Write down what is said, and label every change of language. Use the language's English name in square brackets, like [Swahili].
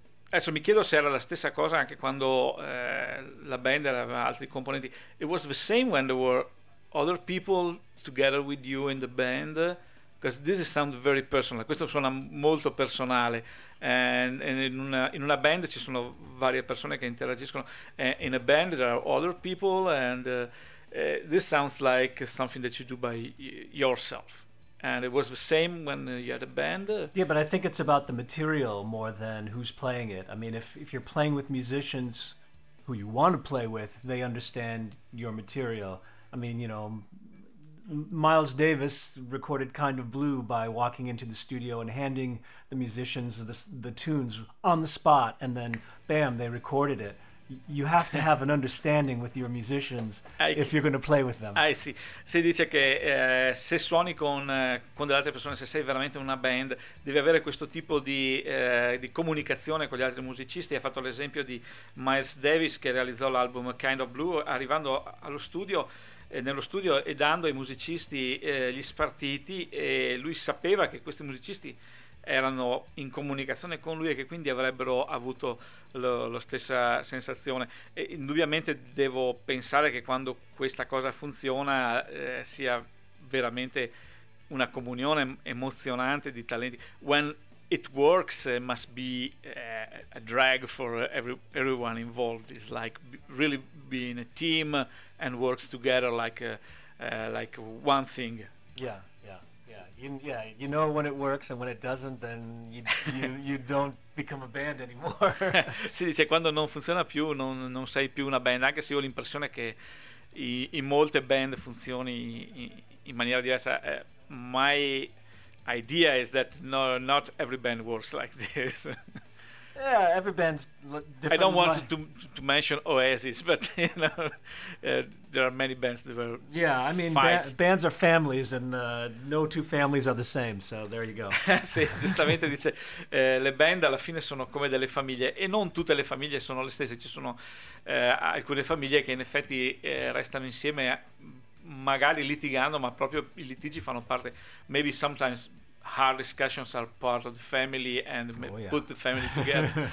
[Italian] Adesso mi chiedo se era la stessa cosa anche quando la band aveva altri componenti. [English] It was the same when there were other people together with you in the band, because this sounds very personal. [Italian] Questo suona molto personale. And in una band ci sono varie persone che interagiscono. [English] In a band there are other people, and this sounds like something that you do by yourself. And it was the same when you had a band. Yeah, but I think it's about the material more than who's playing it. I mean, if you're playing with musicians who you want to play with, they understand your material. I mean, you know, Miles Davis recorded Kind of Blue by walking into the studio and handing the musicians the tunes on the spot, and then, bam, they recorded it. You have to have an understanding with your musicians if you're going to play with them. [Italian] Ah, sì. Si dice che se suoni con delle altre persone, se sei veramente una band, devi avere questo tipo di comunicazione con gli altri musicisti. Ha fatto l'esempio di Miles Davis, che realizzò l'album Kind of Blue, arrivando allo studio, nello studio, e dando ai musicisti gli spartiti, e lui sapeva che questi musicisti erano in comunicazione con lui e che quindi avrebbero avuto la stessa sensazione. E indubbiamente devo pensare che quando questa cosa funziona sia veramente una comunione emozionante di talenti. [English] When it works, it must be a drag for everyone involved. It's like really being a team and works together like one thing. Yeah, yeah. You know when it works and when it doesn't, then you don't become a band anymore. [Italian] Si dice quando non funziona più, non sei più una band, anche se io ho l'impressione che in molte band funzioni in maniera diversa. [English] My idea is that no, not every band works like this. Yeah, every band's different. I don't want to mention Oasis, but you know, there are many bands that were. Yeah, I mean, bands are families, and no two families are the same. So there you go. [Italian] Sì, giustamente dice, le band alla fine sono come delle famiglie, e non tutte le famiglie sono le stesse. Ci sono alcune famiglie che in effetti restano insieme, magari litigando, ma proprio i litigi fanno parte. [English] Maybe sometimes. Hard discussions are part of the family and put the family together.